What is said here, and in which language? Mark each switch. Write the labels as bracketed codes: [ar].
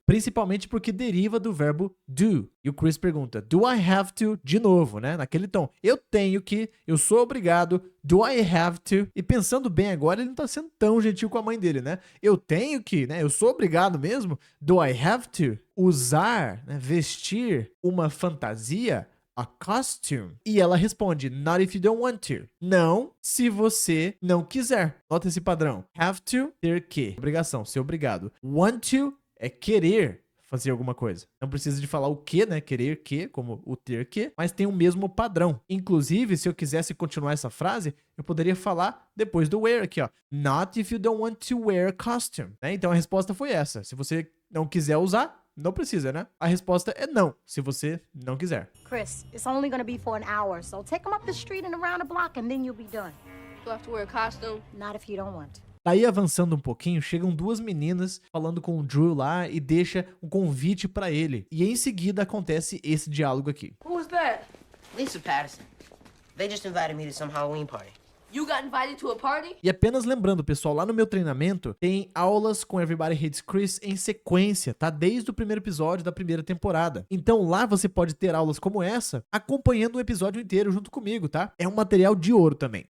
[pt] Principalmente porque deriva do verbo do. E o Chris pergunta, [en] do I have to? [pt] De novo, né? Naquele tom. Eu tenho que, eu sou obrigado, [en] do I have to? [pt] E pensando bem agora, ele não tá sendo tão gentil com a mãe dele, né? Eu tenho que, né? Eu sou obrigado mesmo. [en] Do I have to? [pt] Usar, né? Vestir uma fantasia, [en] a costume. [pt] E ela responde, [en] not if you don't want to. [pt] Não, se você não quiser. Nota esse padrão. Have to, ter que. Obrigação, ser obrigado. Want to é querer fazer alguma coisa. Não precisa de falar o que, né? Querer que, como o ter que, mas tem o mesmo padrão. Inclusive, se eu quisesse continuar essa frase, eu poderia falar depois do wear aqui, ó. [en] Not if you don't want to wear a costume. [pt] Né? Então a resposta foi essa. Se você não quiser usar, não precisa, né? A resposta é não, se você não quiser. [en] Chris, it's only gonna be for an hour, so take him up the street and around the block and then you'll be done. Do I have to wear a costume? Not if you don't want. [pt] Daí, avançando um pouquinho, chegam duas meninas falando com o Drew lá e deixa um convite pra ele. E em seguida acontece esse diálogo aqui. [en] Who was that? Lisa Patterson. They just invited me to some Halloween party. You got invited to a party? [pt] E apenas lembrando, pessoal, lá no meu treinamento tem aulas com Everybody Hates Chris em sequência, tá? Desde o primeiro episódio da primeira temporada. Então lá você pode ter aulas como essa, acompanhando o episódio inteiro junto comigo, tá? É um material de ouro também.